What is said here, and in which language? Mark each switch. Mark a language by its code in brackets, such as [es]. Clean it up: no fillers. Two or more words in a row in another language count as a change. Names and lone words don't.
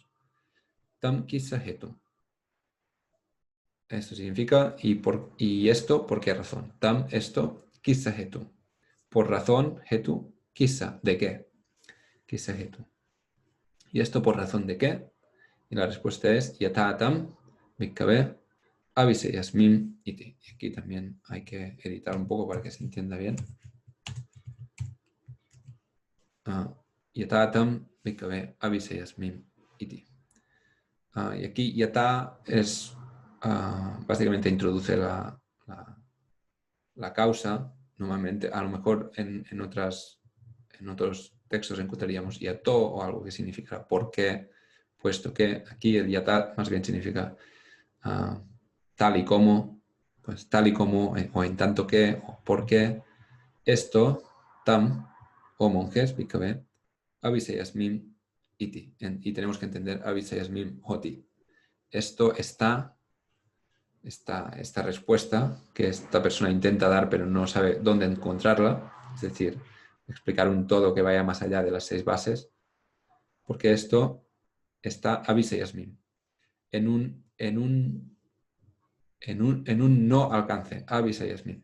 [pi] Tam kisahetum. [es] Esto significa, y esto, ¿por qué razón? [pi] Tam, esto, kisahetum. [es] Por razón, hetu, kisa, ¿de qué? Kisahetum. ¿Y esto por razón de qué? Y la respuesta es [pi] yatatam bhikkhave aviseyasmim iti. [es] Y aquí también hay que editar un poco para que se entienda bien. [pi] Yatatam bhikkhave aviseyasmim iti. [es] Y aquí yata es básicamente introduce la causa. Normalmente, a lo mejor en otros textos encontraríamos yato o algo que significa por qué, puesto que aquí el yata más bien significa tal y como, pues tal y como, o en tanto que, o por qué esto, tam, o monjes, [pi] bhikkhave, avisayasmin iti. [es] Y tenemos que entender [pi] avisayasmin hoti. [es] Esto esta respuesta que esta persona intenta dar pero no sabe dónde encontrarla, es decir, explicar un todo que vaya más allá de las 6 bases, porque esto está avisayasmin, en un no alcance, avisayasmin.